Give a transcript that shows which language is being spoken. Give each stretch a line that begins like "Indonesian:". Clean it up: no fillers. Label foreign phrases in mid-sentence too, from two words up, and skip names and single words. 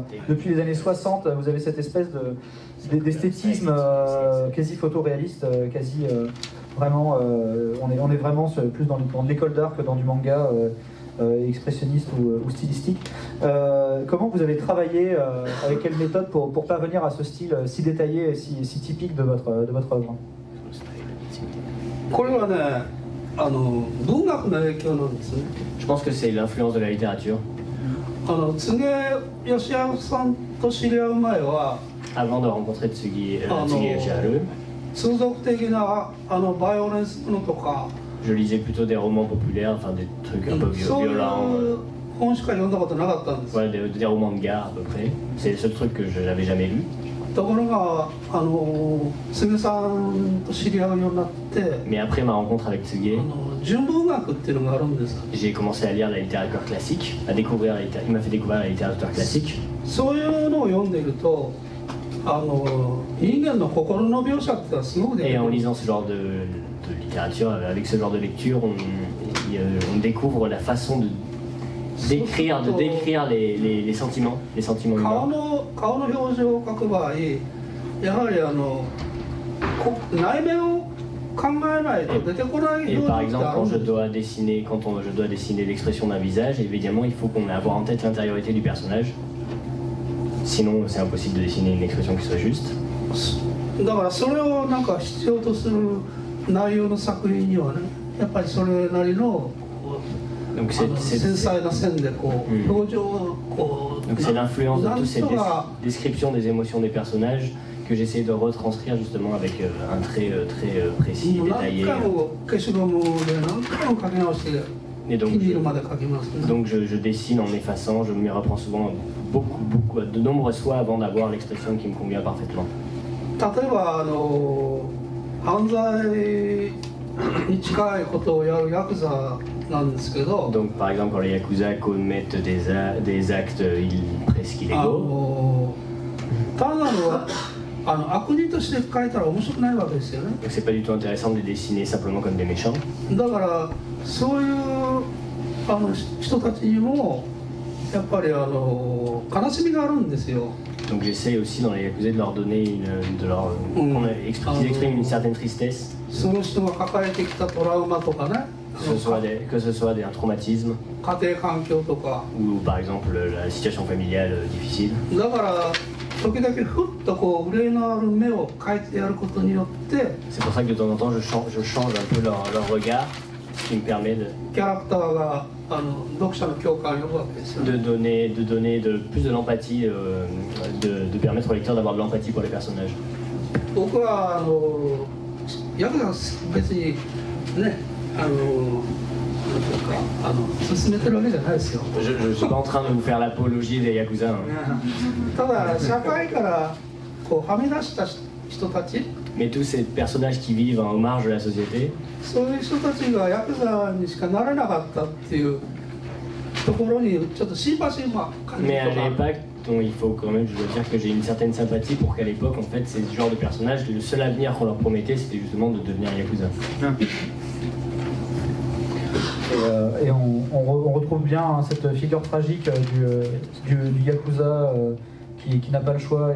French: Depuis les années 60, vous avez cette espèce d'esthétisme quasi photoréaliste, quasi vraiment. On est vraiment plus dans l'école d'art que dans du manga expressionniste ou stylistique. Comment vous avez travaillé, avec quelle méthode pour parvenir à ce style si détaillé et si typique de votre œuvre?
Japanese: これはね、文学の影響なんですね。
French: Je pense que c'est l'influence de la littérature.
Japanese: 柘植義治さんと知り合う前は、
French: Avant de rencontrer Tsugi Yoshiharu,
Japanese: 通俗的なバイオレンスものとか、
French: je lisais plutôt des romans populaires, enfin des trucs un peu violents.
Japanese: 本しか読んだことなかったんです。
French: Voilà, des romans de gare à peu près. C'est le seul truc que je n'avais jamais lu.
Japanese: ところが柘植さんと知り合うようになって、
French: Mais après ma rencontre avec Tsugi,
Japanese: 純文学っていうのがあるんです。
French: j'ai commencé à lire la littérature classique, il m'a fait découvrir la littérature classique.
Japanese: そういうのを読んでいると、人間の心の描写ってすごく出てくる。
French: Et en lisant ce genre de littérature, avec ce genre de lecture, on découvre la façon de décrire les sentiments humains.
Japanese: 顔の表情を描く場合、やはり内面を考えないと出てこない表
French: Et
Japanese: 情
French: par
Japanese: って
French: exemple,
Japanese: ある
French: quand
Japanese: ん
French: je
Japanese: です。
French: dois dessiner, je dois dessiner l'expression d'un visage, évidemment, il faut qu'on ait avoir en tête l'intériorité du personnage. Sinon, c'est impossible de dessiner une expression qui soit juste.
Japanese: だからそれをなんか必要とする内容の作品にはね、やっぱりそれなりの
French: Donc
Japanese: 繊細な線でこう表情をこう
French: Donc c'est l'influence de toutes ces
Japanese: なんとか
French: descriptions des émotions des personnages que j'essaie de retranscrire justement avec un trait très précis,
Japanese: 何
French: détaillé.
Japanese: 回も消しゴムで何回も書き直して
French: Et
Japanese: 気
French: donc,
Japanese: に入るまで書きますね。
French: donc je dessine en effaçant, je m'y reprends souvent de nombreuses fois avant d'avoir l'expression qui me convient parfaitement.
Japanese: 例えば犯罪に近いことをやるヤクザなんですけど、
French: Donc par exemple quand les Yakuza commettent des actes presque illégaux,
Japanese: 単なる悪人として書いたら面白くないわけですよね。
French: donc c'est pas du tout intéressant de les dessiner simplement comme des méchants.
Japanese: だからそういう人たちにもやっぱり悲しみがあるんですよ。
French: Donc j'essaie aussi dans les Yakuza de leur donner qu'ils expriment une certaine tristesse,
Japanese: その人が抱えてきたトラウマとかね、
French: que ce soit un traumatisme
Japanese: 家庭環境とか、
French: ou par exemple la situation familiale difficile.
Japanese: だから時々ふっとこう憂いのある目を描いてやることによって
French: C'est pour ça que de temps en temps je change un peu leur regard, ce qui me permet
Japanese: キャラクターが読者の共感を呼ぶわけですよね。
French: de donner plus de l'empathie, de permettre au lecteur d'avoir de l'empathie pour les personnages.
Japanese: 僕はヤクザ別にねなんていうか進めてるわけじゃないですよ。
French: Je ne suis pas en train de vous faire l'apologie des Yakuza. Hein.
Japanese: ただ社会からこうはみ出した人たち、
French: Mais tous ces personnages qui vivent en marge de la société,
Japanese: そういう人たちがヤクザにしかなれなかったっていうところにちょっとシンパシーも感じ
French: mais
Japanese: る
French: à
Japanese: とか。
French: l'époque, il faut quand même, je dois dire que j'ai une certaine sympathie pour qu'à l'époque, en fait, ces genres de personnages, le seul avenir qu'on leur promettait, c'était justement de devenir Yakuza. Et on retrouve bien hein, cette figure tragique du Yakuza qui n'a pas le choix.